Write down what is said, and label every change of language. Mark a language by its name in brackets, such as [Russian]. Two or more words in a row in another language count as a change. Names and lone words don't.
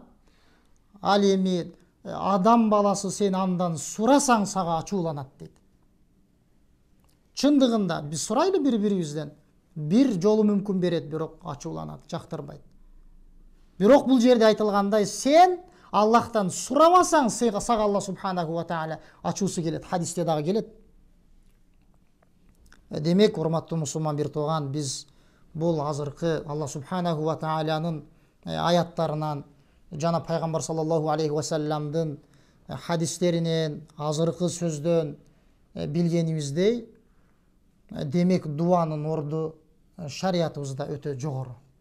[Kyrgyz] Ал эми адам баласы сен андан сурасаң сага ачууланат дейт. Чындыгында биз сурайлы бири-бирибизден. Бир жолу мүмкүн берет, бирок ачууланат, жактырбайт. Бирок бул жерде айтылгандай, сен Аллахтан сурабасаң, сага Аллах [Arabic] سبحانه وتعالى [Kyrgyz] ачуусу келет. Хадисте дагы келет. Демек, урматтуу мусулман бир тууган, биз бул азыркы Аллах [Arabic] سبحانه و [Kyrgyz] тааланын аяттарынан жана пайгамбар [Arabic] صلى الله عليه و [Kyrgyz] салламдын хадистеринен, азыркы сөздөн билгенибиздей, демек дуанын орду шариятыбызда өтө жогору.